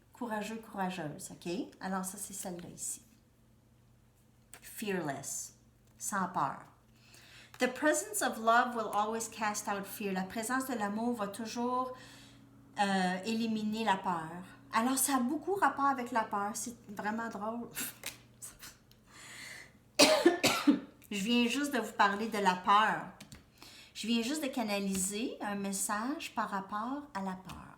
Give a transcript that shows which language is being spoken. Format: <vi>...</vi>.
<fr>Courageux, courageuse, OK? Alors, ça, c'est celle-là ici. Fearless, sans peur.</fr> <en>The presence of love will always cast out fear.</en> <fr>La présence de l'amour va toujours éliminer la peur. Alors, ça a beaucoup rapport avec la peur. C'est vraiment drôle. Je viens juste de vous parler de la peur. Je viens juste de canaliser un message par rapport à la peur.</fr>